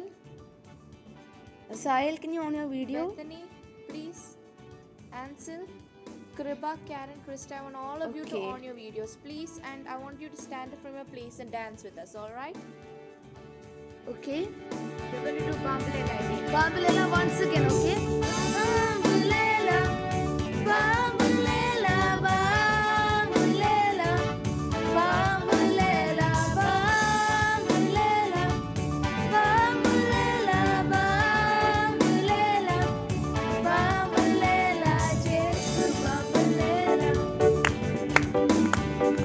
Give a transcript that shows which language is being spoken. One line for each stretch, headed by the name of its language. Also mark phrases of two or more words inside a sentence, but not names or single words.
English: Sahil, can you on your video? Bethany, please. Ansel, Kriba, Karen, Krista, I want all of you to Okay. on your videos, please. And I want you to stand up from your place and dance with us, alright? Okay. We're going to do Bambulela again. Bambulela once again, okay?
Zulu: Bambulela, bambulela, bambulela, bambulela, bambulela, bambulela, bambulela, bambulela, Jesu bambulela,